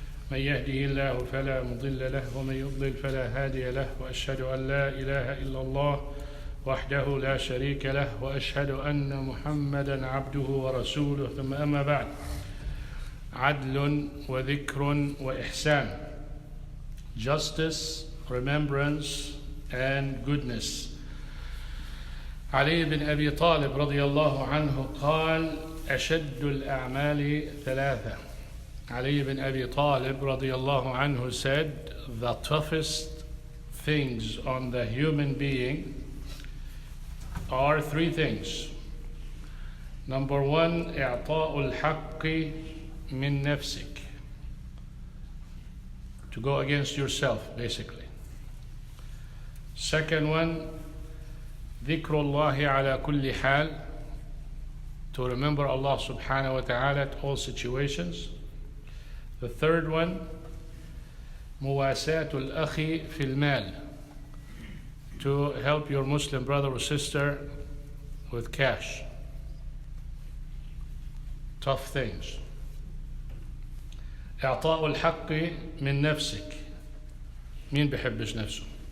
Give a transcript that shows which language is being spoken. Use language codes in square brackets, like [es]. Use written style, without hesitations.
[ar] من يهده الله فلا مضل له ومن يضلل فلا هادي له وأشهد أن لا إله إلا الله وحده لا شريك له وأشهد أن محمدا عبده ورسوله ثم أما بعد عدل وذكر وإحسان [en] Justice, remembrance and goodness. [ar] علي بن أبي طالب رضي الله عنه قال أشد الأعمال ثلاثة. [en] علي بن أبي طالب [ar] رضي الله عنه [en] said the toughest things on the human being are three things. Number one, [ar] إعطاء الحق من نفسك. [en] To go against yourself, basically. Second one, [ar] ذكر الله على كل حال. [en] To remember Allah subhanahu wa ta'ala at all situations. The third one, [ar] مواساة الأخي في المال. [en] To help your Muslim brother or sister with cash. Tough things. [ar] إعطاء الحق من نفسك. مين بحبش نفسه?